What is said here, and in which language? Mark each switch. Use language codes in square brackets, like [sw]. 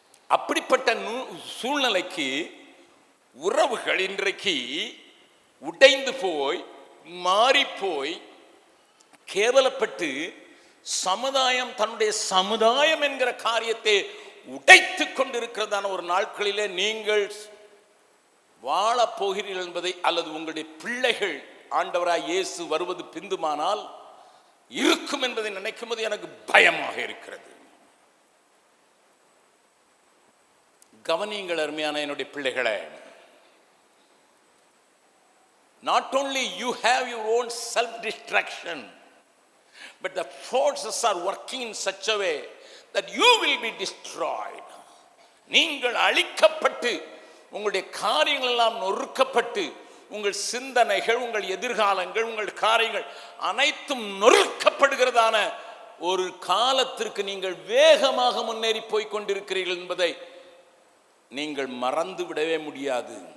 [ta] அப்படிப்பட்ட சூழ்நிலைக்கு உறவுகள் இன்றைக்கு உடைந்து போய் மாறிப்போய் கேவலப்பட்டு சமுதாயம் தன்னுடைய சமுதாயம் என்கிற காரியத்தை உடைத்துக் கொண்டிருக்கிறதான ஒரு நாட்களிலே நீங்கள் வாழப் போகிறீர்கள் என்பதை, அல்லது உங்களுடைய பிள்ளைகள் ஆண்டவராய் இயேசு வருவது பிந்துமானால் இருக்கும் என்பதை நினைக்கும் போது எனக்கு பயமாக இருக்கிறது. கவனியுங்கள் அருமையான என்னுடைய பிள்ளைகளே, [en] not only you have your own self destruction, but the forces are working in such a way that you will be destroyed. [ta] நீங்கள் அழிக்கப்பட்டு உங்களுடைய காரியங்கள் எல்லாம் நொறுக்கப்பட்டு உங்கள் சிந்தனைகள், உங்கள் எதிர்காலங்கள், உங்கள் காரியங்கள் அனைத்தும் நொறுக்கப்படுகிறதான ஒரு காலத்திற்கு நீங்கள் வேகமாக முன்னேறி போய் கொண்டிருக்கிறீர்கள் என்பதை நீங்கள் மறந்து விடவே முடியாது.